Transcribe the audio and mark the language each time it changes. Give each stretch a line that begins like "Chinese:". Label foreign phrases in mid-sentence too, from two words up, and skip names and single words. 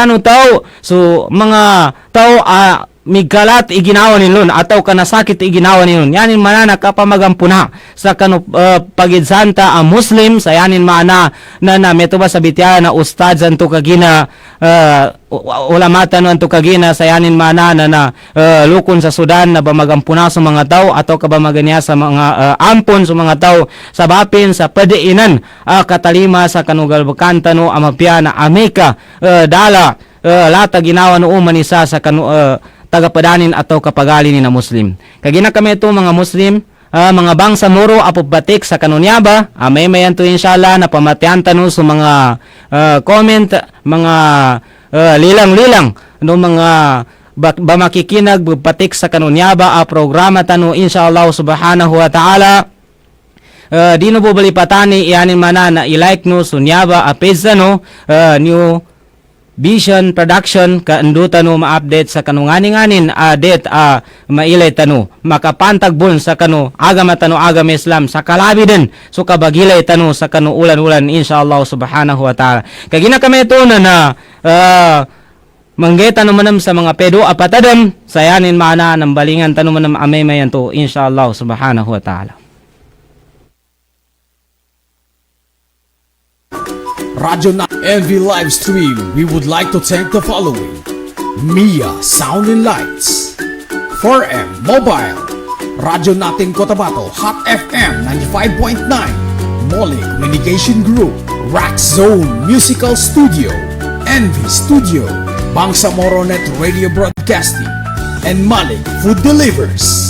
Maguindanaon: no taw so mga taw migalat iginawa nilon atau kanasakit iginawa nilon yanin mana nakapamagampuna sa kanu pagidsanta ang Muslim sa yanin mana na meto ba sabitya na ustad zanto kagina ulamatan no anto kagina sa yanin mana na lukon sa Sudan na bamagampuna sa mga tao atau kabamaganya sa mga ampon sa mga tao sa bapin sa padiinan katalima sa kanugal bakanta no amapya na Amerika dala lata ginawa no umanisa sa kanu tagapadanin atau kapagalin na Muslim. Kagina kami ito mga Muslim, mga bangsa muro apubatik sa kanunyaba, may mayan to inshallah na pamatian tanu sa mga comment, mga lilang-lilang, no mga bamakikinag bubatik sa kanunyaba programa tanu
Arabic: إن شاء الله سبحانه وتعالى.
Maguindanaon: Di no bubalipatani iyanin mana na i-like no sunyaba page no new Vision Production kaandutan no ma-update sa kanunganing-anin adet mailay tanu makapantagbon sa kanu agama tanu agama Islam sa kalabi din so kabagilay tanu sa kanu ulan-ulan
Arabic: إن شاء الله سبحانه وتعالى
Maguindanaon: kagina kami ito na manggeta no manam sa mga pedo apatadam sayanin mana ng balingan tanu manam amay mayan to
Arabic: إن شاء الله سبحانه وتعالى.
English: Radyo na MV live stream, we would like to thank the following: Mia Sound and Lights, 4M Mobile, Radyo Natin Cotabato Hot FM 95.9, Molly Communication Group, Rack Zone Musical Studio, Envy Studio, Bangsamoro Net Radio Broadcasting, and Malik Food Delivers.